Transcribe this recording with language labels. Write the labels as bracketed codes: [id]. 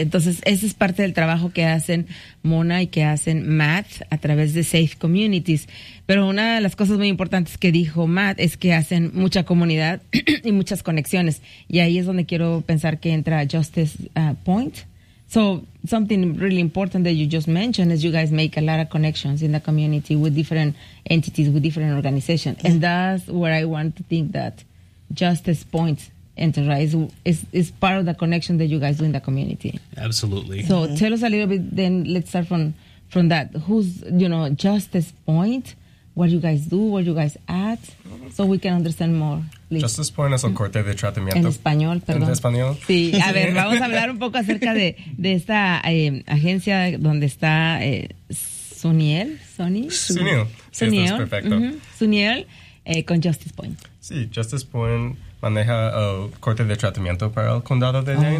[es] Entonces, ese es parte del trabajo que hacen Mona y que hacen Matt a través de Safe Communities. Pero una de las cosas muy importantes que dijo Matt es que hacen mucha comunidad y muchas conexiones. Y ahí es donde quiero pensar que entra Justice Point. [en] So something really important that you just mentioned is you guys make a lot of connections in the community with different entities, with different organizations. Yeah. And that's where I want to think that Justice Point Enterprise is part of the connection that you guys do in the community. Absolutely. So tell us a little bit, then let's start from that. Who's, you know, Justice Point, what you guys do, where you guys at, so we can understand more. [es] Justice Point es el corte de tratamiento. En español, perdón. En español. Sí, a ver, vamos a hablar un poco acerca de esta agencia donde está Suniel. Suniel. Suniel con Justice Point. Sí, Justice Point maneja el corte de tratamiento para el condado de Dane.